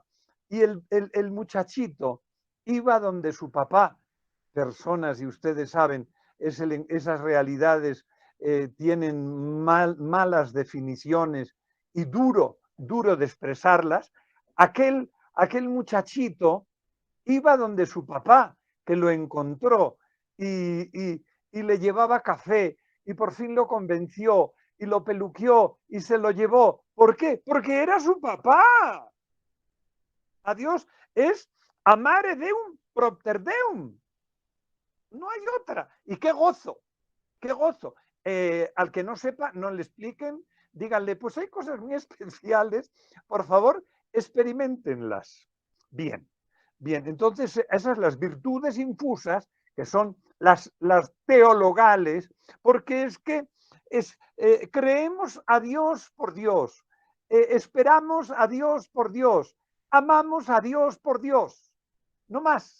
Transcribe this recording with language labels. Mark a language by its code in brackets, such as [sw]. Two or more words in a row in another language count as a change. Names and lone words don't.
[es] Y el muchachito iba donde su papá, personas, y ustedes saben, esas realidades tienen malas definiciones y duro de expresarlas, aquel muchachito iba donde su papá, que lo encontró y le llevaba café y por fin lo convenció y lo peluqueó y se lo llevó. ¿Por qué? Porque era su papá. A Dios es [la] amare deum propter deum. [es] No hay otra. Y qué gozo, qué gozo. Al que no sepa, no le expliquen, díganle, pues hay cosas muy especiales, por favor, experimentenlas. Bien, bien, entonces esas las virtudes infusas, que son las teologales, porque es que creemos a Dios por Dios, esperamos a Dios por Dios, amamos a Dios por Dios, no más.